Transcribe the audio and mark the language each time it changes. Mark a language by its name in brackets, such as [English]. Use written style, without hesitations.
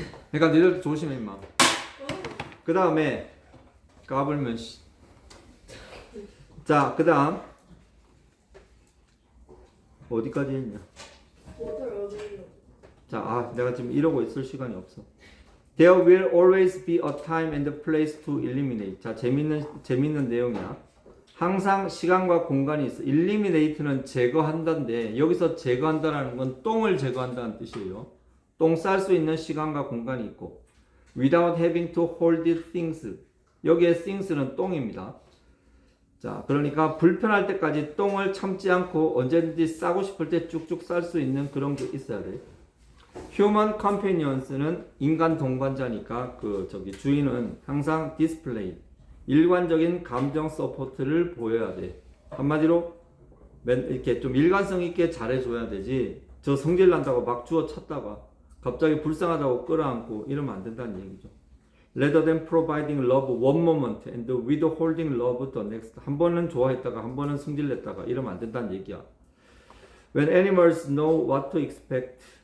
[Korean] 그러니까 니들도 조심해 임마. 그 다음에 까불면 씨. 자, 그 다음 어디까지 했냐? 자, 내가 지금 이러고 있을 시간이 없어. [English] There will always be a time and a place to eliminate. [Korean] 자, 재밌는 내용이야. 항상 시간과 공간이 있어. eliminate는 제거한다인데 여기서 제거한다라는 건 똥을 제거한다는 뜻이에요. 똥 쌀 수 있는 시간과 공간이 있고 [English] without having to hold things. [Korean] 여기에 things는 똥입니다. 자, 그러니까 불편할 때까지 똥을 참지 않고 언제든지 싸고 싶을 때 쭉쭉 쌀 수 있는 그런 게 있어야 돼. Human companions는 인간 동반자니까 주인은 항상 display 일관적인 감정 서포트를 보여야 돼. 한마디로 이렇게 좀 일관성 있게 잘해줘야 되지. 저 성질 난다고 막 주워 찾다가 갑자기 불쌍하다고 끌어안고 이러면 안 된다는 얘기죠. [English] Rather than providing love one moment and withholding love the next. [Korean] 한 번은 좋아했다가 한 번은 승질냈다가 이러면 안 된다는 얘기야. [English] When animals know what to expect.